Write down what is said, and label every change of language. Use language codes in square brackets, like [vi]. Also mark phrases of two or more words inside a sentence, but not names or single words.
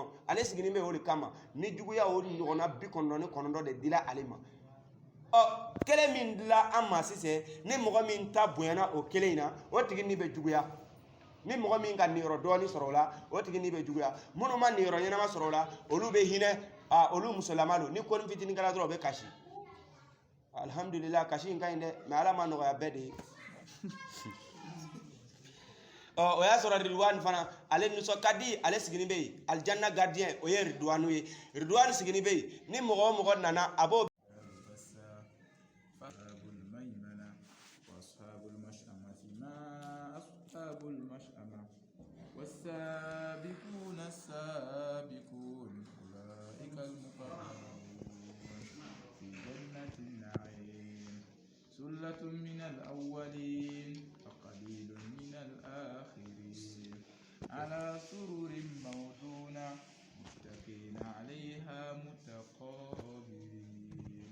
[bm] ale siginin bɛ o de kama ni juguya o ɲɔgɔnna 99 de dila ale ma kelen min dila an ma sisan ni mɔgɔ min ta bonyana o kelen in na o tigi ni bɛ juguya ni mɔgɔ min ka niyɔrɔ dɔɔni sɔrɔ o la o tigi ni bɛ juguya minnu ma niyɔrɔ ɲɛnama sɔrɔ o la olu bɛ hinɛ olu musolama don ni kɔni fitinin kɛra dɔrɔn o bɛ kasi alhamdulillah kasi in ka ɲi dɛ mais ala ma nɔgɔya bɛɛ de ye o y'a sɔrɔ Ridwan fana ale nisɔn ka di ale sigini bɛ yen aljanna gardien o ye Ridwanu ye Ridwan sigini bɛ yen ni mɔgɔ o mɔgɔ nana a b'o [ar] والسابقون السابقون أولئك المقربون في جنة النعيم ثلة من الأولين وقليل من الآخرين على سرر موضونة متكئين عليها متقابلين